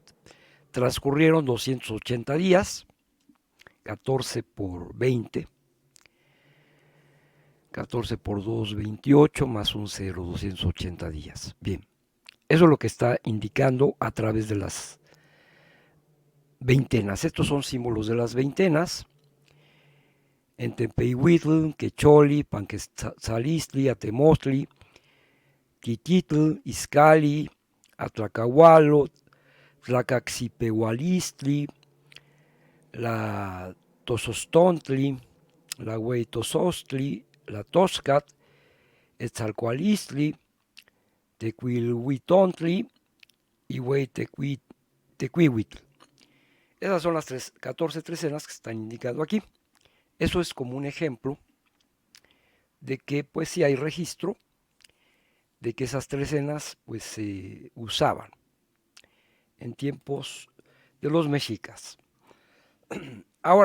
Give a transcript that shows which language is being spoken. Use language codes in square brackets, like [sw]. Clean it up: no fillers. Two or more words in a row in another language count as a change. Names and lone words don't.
[es] Transcurrieron 280 días, 14 por 20, 14 por 2, 28, más un 0, 280 días. Bien, eso es lo que está indicando a través de las veintenas. Estos son símbolos de las veintenas. Entepeihuitl, Quecholi, Panquetzalistli, Atemostli, Quititl, Izcali, Atlacahualo, Tlacaxipehualistli, la Tosostontli, la Hueitosostli, la Toscat, Etzalcoalistli, Tecuilhuitontli y Hueitecuihuitl. Esas son las 14 trecenas que están indicadas aquí. Eso es como un ejemplo de que pues sí hay registro de que esas trecenas pues se usaban en tiempos de los mexicas.